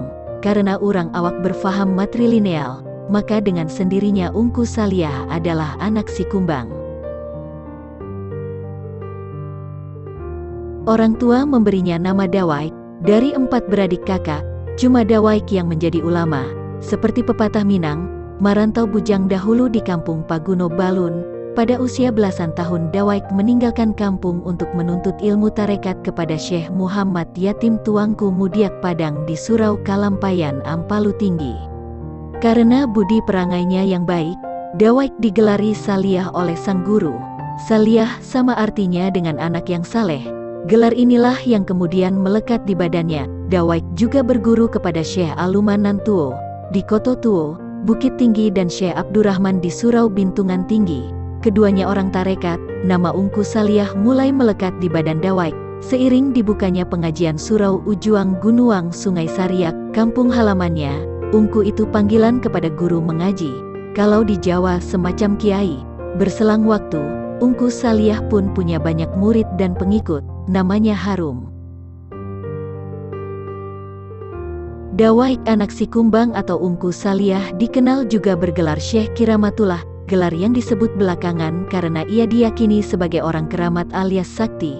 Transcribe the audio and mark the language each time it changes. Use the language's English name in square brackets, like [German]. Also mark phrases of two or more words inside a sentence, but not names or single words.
[Indonesian] Karena orang awak berfaham matrilineal, maka dengan sendirinya Ungku Saliah adalah anak Sikumbang. Orang tua memberinya nama Dawaik. Dari 4 beradik kakak, cuma Dawaik yang menjadi ulama. Seperti pepatah Minang, merantau bujang dahulu di kampung Paguno Balun. Pada usia belasan tahun Dawaik meninggalkan kampung untuk menuntut ilmu tarekat kepada Syekh Muhammad Yatim Tuangku Mudiak Padang di Surau Kalampayan, Ampalu Tinggi. Karena budi perangainya yang baik, Dawaik digelari Saliah oleh sang guru. Saliah sama artinya dengan anak yang saleh. Gelar inilah yang kemudian melekat di badannya. Dawaik juga berguru kepada Syekh Alumanan Tuo di Koto Tuo, Bukit Tinggi dan Syekh Abdurrahman di Surau Bintungan Tinggi. Keduanya orang tarekat. Nama Ungku Saliah mulai melekat di badan Dawaik seiring dibukanya pengajian Surau Ujuang Gunuang Sungai Sariak, kampung halamannya. Ungku itu panggilan kepada guru mengaji. Kalau di Jawa semacam kiai. Berselang waktu, Ungku Saliah pun punya banyak murid dan pengikut. Namanya harum. Dawaik anak Sikumbang atau Ungku Saliah dikenal juga bergelar Syekh Kiramatullah, gelar yang disebut belakangan karena ia diyakini sebagai orang keramat alias sakti.